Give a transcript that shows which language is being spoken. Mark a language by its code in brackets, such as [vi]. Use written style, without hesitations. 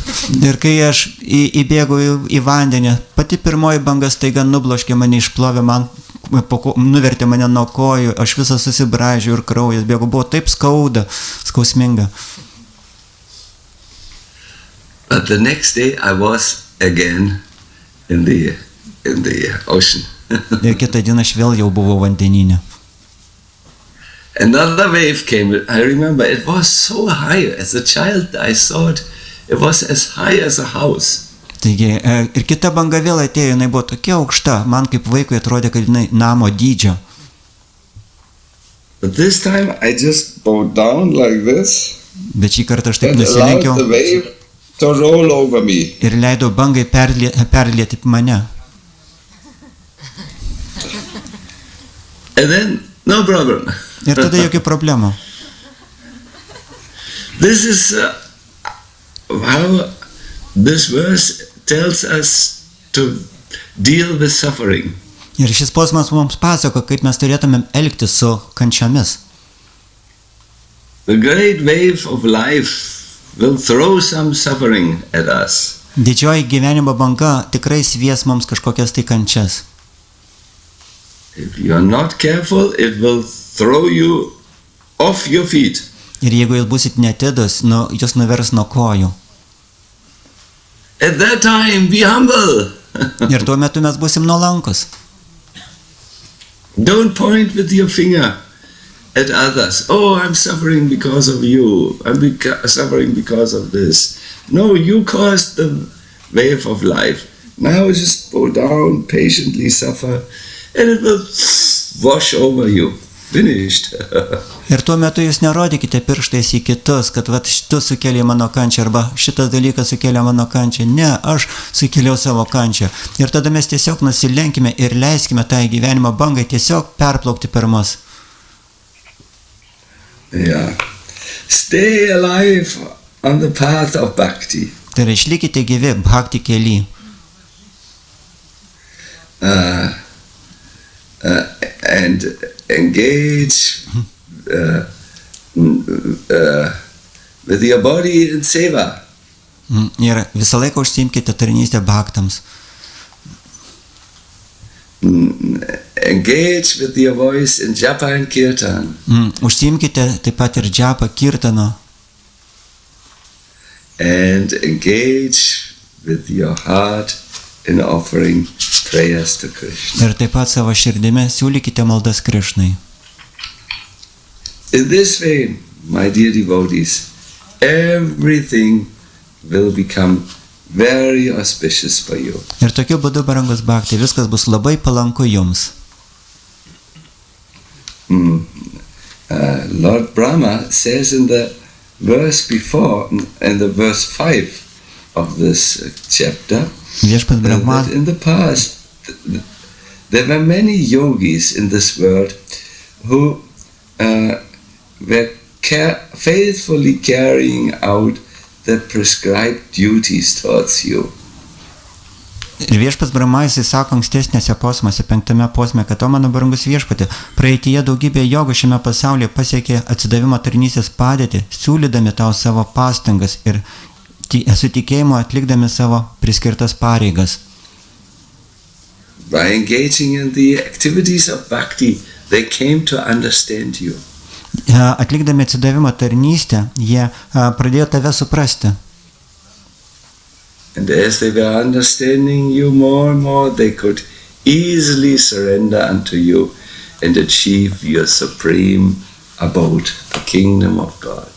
[lt] Ir kai aš įbėgau į vandenį, pati pirmoji banga staiga nubloškė mane, išplovė man, nuvertė mane nuo kojų, aš visas susibraižiau ir kraujas bėgo, buvo taip skausminga. [en] But the next day I was again in the ocean. [lt] Ir kitą dieną aš vėl jau buvau vandenyne. [en] Another wave came. I remember it was so high. As a child, I thought it was as high as a house. [lt] Taigi, ir kita banga vėl atėjo, jinai buvo tokia aukšta, man kaip vaikui atrodė, kad jinai namo dydžio. [en] But this time I just bowed down like this. [lt] Bet šį kartą aš taip [en] And [lt] nusilenkiau [en] allowed the wave to roll over me. [lt] ir leidau bangai perlieti mane. [en] And then, no problem. [lt] Ir tada jokių problemų. [en] This is how this verse tells us to deal with suffering. [lt] Ir šis posmas mums pasako, kaip mes turėtumėm elgtis su kančiomis. [en] The great wave of life will throw some suffering at us. [lt] Didžioji gyvenimo banga tikrai svies mums kažkokias tai kančias. [en] If you are not careful, it will throw you off your feet. [lt] Ir jeigu jūs busit netidus, jūs nuvers nuo kojų. [en] At that time, be humble. [lt] Ir tuo metu mes busim nuolankus. [en] Don't point with your finger at others. Oh, I'm suffering because of you. I'm suffering because of this. No, you caused the wave of life. Now just go down, patiently suffer, and it will wash over you. Finished. [lt] Ir tuo metu jūs nerodykite pirštais į kitus, kad vat šitas sukėlė mano kančią arba šitas dalykas sukėlė mano kančią. Ne, aš sukėliau savo kančią. Ir tada mes tiesiog nusilenkime ir leiskime tai gyvenimo bangai tiesiog perplaukti per mus. [en] Yeah. Stay alive on the path of bhakti. [lt] Tai yra išlikite gyvi bhakti kely. [en] And engage with your body in seva. [lt] Ir visą laiką užsiimkite tarnystę bhaktams. [en] Engage with your voice in japa and kirtan. [lt] Užsiimkite taip pat ir japa kirtano. [en] And engage with your heart in offering prayers to Krishna. [lt] Ir taip pat savo širdime siūlykite maldas Krishnai. [en] In this way, my dear devotees, everything will become very auspicious for you. [lt] Ir tokiu būdu, brangus bhakti, viskas bus labai palanku jums. [en] Lord Brahma says in the verse before, in the verse 5 of this chapter, [lt] Viešpats Brahma, [en] that in the past there were many yogis in this world who were faithfully carrying out the prescribed duties towards you. [lt] ir Viešpats Brahma, jisai sako ankstesnėse posmuose, 5 posme, kad mano brangus viešpatė, praeityje daugybė jogų šiame pasaulyje pasiekė atsidavimo tarnystės padėtį, siūlydami tau savo pastangas ir su tikėjimu atlikdami savo priskirtas pareigas. [en] By engaging in the activities of bhakti, they came to understand you. [lt] Atlikdami atsidavimo tarnystę, jie pradėjo tave suprasti. [en] And as they were understanding you more and more, they could easily surrender unto you and achieve your supreme abode, the kingdom of God.